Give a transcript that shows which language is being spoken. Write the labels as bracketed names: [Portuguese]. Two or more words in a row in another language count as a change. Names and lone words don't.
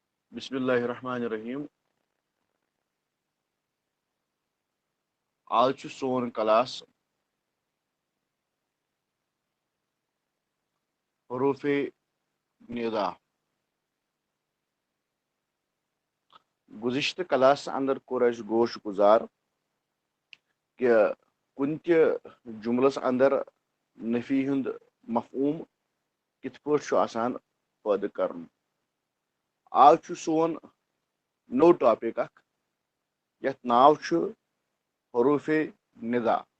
[Arabic] بسم اللہ الرحمن الرحیم. [Kashmiri] آج سون کلاس حروف ندا. گزشتہ کلاس اندر کور اس گوش گزار کہ کن تہ جملس اندر نفی ہند مفہوم کت پٲٹھۍ آسان پٲدٕ کرن. آج سون نو ٹاپک اخ یتھ ناو حروف ندا.